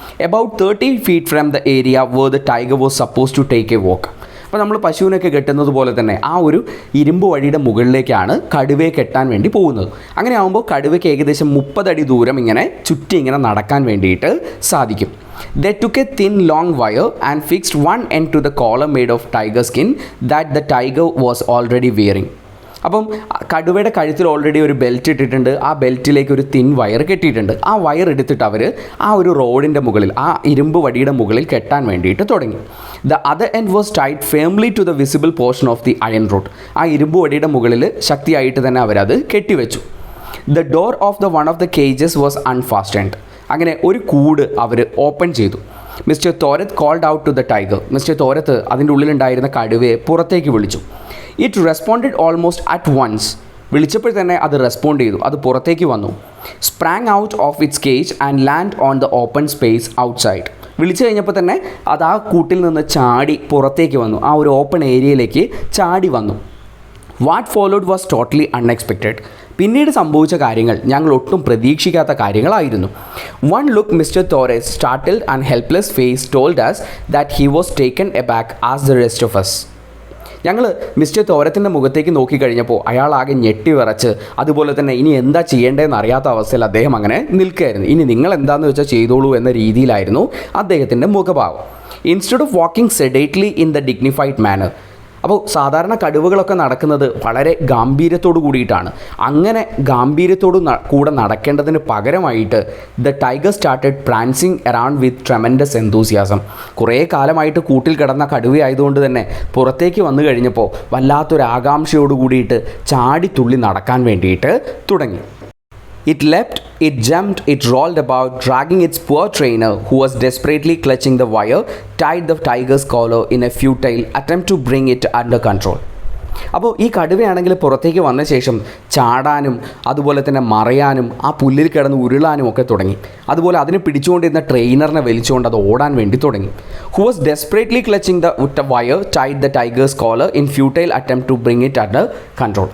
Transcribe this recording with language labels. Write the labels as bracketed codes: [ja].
[en] About 30 feet from the area where the tiger was suppose to take a walk. [ml] അപ്പോൾ നമ്മൾ പശുവിനൊക്കെ കെട്ടുന്നത് പോലെ തന്നെ ആ ഒരു ഇരുമ്പ് വഴിയുടെ മുകളിലേക്കാണ് കടുവയെ കെട്ടാൻ വേണ്ടി പോകുന്നത്. അങ്ങനെ ആകുമ്പോൾ കടുവയ്ക്ക് ഏകദേശം 30 അടി ദൂരം ഇങ്ങനെ ചുറ്റി ഇങ്ങനെ നടക്കാൻ വേണ്ടിയിട്ട് സാധിക്കും. [en] They took a thin long wire and fixed one end to the collar made of tiger skin that the tiger was already wearing. [ml] അപ്പം കടുവയുടെ കഴുത്തിൽ ഓൾറെഡി ഒരു ബെൽറ്റ് ഇട്ടിട്ടുണ്ട്. ആ ബെൽറ്റിലേക്ക് ഒരു തിൻ വയർ കെട്ടിയിട്ടുണ്ട്. ആ വയർ എടുത്തിട്ട് അവർ ആ ഒരു റോഡിൻ്റെ മുകളിൽ, ആ ഇരുമ്പ് വടിയുടെ മുകളിൽ കെട്ടാൻ വേണ്ടിയിട്ട് തുടങ്ങി. [en] The other end was tight firmly to the visible portion of the iron rod. [ml] ആ ഇരുമ്പ് വടിയുടെ മുകളിൽ ശക്തിയായിട്ട് തന്നെ അവരത് കെട്ടിവെച്ചു. [en] The door of the one of the cages was unfastened. [ml] അങ്ങനെ ഒരു കൂട് അവർ ഓപ്പൺ ചെയ്തു. [en] Mister Thorat called out to the tiger. [ml] Mister തോരത്ത് അതിൻ്റെ ഉള്ളിലുണ്ടായിരുന്ന കടുവയെ പുറത്തേക്ക് വിളിച്ചു. [en] It responded almost at once. [ml] വിളിച്ചപ്പോൾ തന്നെ അത് റെസ്പോണ്ട് ചെയ്തു. അത് പുറത്തേക്ക് വന്നു. [en] Sprang out of its cage and land on the open space outside. [ml] വിളിച്ചു കഴിഞ്ഞപ്പോൾ തന്നെ അത് ആ കൂട്ടിൽ നിന്ന് ചാടി പുറത്തേക്ക് വന്നു. ആ ഒരു ഓപ്പൺ ഏരിയയിലേക്ക് ചാടി വന്നു. [en] What followed was totally unexpected. [ml] പിന്നീട് സംഭവിച്ച കാര്യങ്ങൾ ഞങ്ങൾ ഒട്ടും പ്രതീക്ഷിക്കാത്ത കാര്യങ്ങളായിരുന്നു. [en] One look mister Thorat's startled and helpless face told us that he was taken aback as the rest of us. [ml] ഞങ്ങൾ മിസ്റ്റർ തോരത്തിൻ്റെ മുഖത്തേക്ക് നോക്കിക്കഴിഞ്ഞപ്പോൾ അയാൾ ആകെ ഞെട്ടി വിറച്ച്, അതുപോലെ തന്നെ ഇനി എന്താ ചെയ്യേണ്ടതെന്ന് അറിയാത്ത അവസ്ഥയിൽ അദ്ദേഹം അങ്ങനെ നിൽക്കുകയായിരുന്നു. ഇനി നിങ്ങൾ എന്താണെന്ന് വെച്ചാൽ ചെയ്തോളൂ എന്ന രീതിയിലായിരുന്നു അദ്ദേഹത്തിൻ്റെ മുഖഭാവം. [en] Instead of walking sedately in the dignified manner. [ml] അപ്പോൾ സാധാരണ കടുവകളൊക്കെ നടക്കുന്നത് വളരെ ഗാംഭീര്യത്തോടു കൂടിയിട്ടാണ്. അങ്ങനെ ഗാംഭീര്യത്തോടു കൂടെ നടക്കേണ്ടതിന് പകരമായിട്ട് [en] The tiger started prancing around with tremendous enthusiasm. [ml] കുറേ കാലമായിട്ട് കൂട്ടിൽ കിടന്ന കടുവയായതുകൊണ്ട് തന്നെ പുറത്തേക്ക് വന്നു കഴിഞ്ഞപ്പോൾ വല്ലാത്തൊരു ആകാംക്ഷയോട് കൂടിയിട്ട് ചാടിത്തുള്ളി നടക്കാൻ വേണ്ടിയിട്ട് തുടങ്ങി. [en] It leapt, it jumped, it rolled about, dragging its poor trainer, who was desperately clutching the wire, tied the tiger's collar in a futile attempt to bring it under control. [ml] അപ്പോൾ ഈ കടുവയാണെങ്കിൽ പുറത്തേക്ക് വന്ന ശേഷം ചാടാനും അതുപോലെ തന്നെ മറയാനും ആ പുല്ലിൽ കിടന്ന് ഉരുളാനും ഒക്കെ തുടങ്ങി. അതുപോലെ അതിനെ പിടിച്ചുകൊണ്ടിരുന്ന ട്രെയിനറിനെ വലിച്ചുകൊണ്ട് അത് ഓടാൻ വേണ്ടി തുടങ്ങി. [en] Who was desperately clutching the wire tied the tiger's collar in futile attempt to bring it under control.